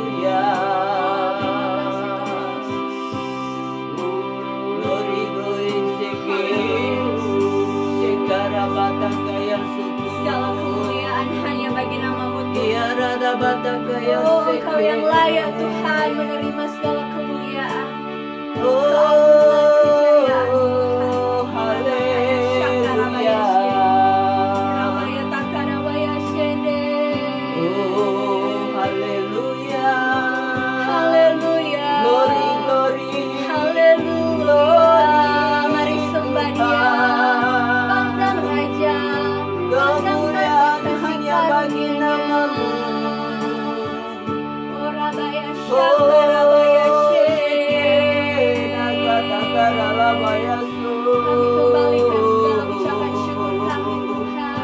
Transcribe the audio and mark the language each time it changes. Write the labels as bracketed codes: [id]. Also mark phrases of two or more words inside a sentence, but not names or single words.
[id] Segala kemuliaan hanya bagi nama-Mu Tuhan. Oh, Engkau yang layak Tuhan menerima segala kemuliaan. Engkau kejayaan Tuhan. Haleluya. Rabaya takarabaya shende. Haleluya. Haleluya. [en] Glory, glory. [id] Haleluya. Mari sembah Dia. Pandang Raja. Kemuliaan hanya bagi nama-Mu. Oh, Rabaya Shakarabaya Kami kembalikan segala ucapan syukur kami Tuhan.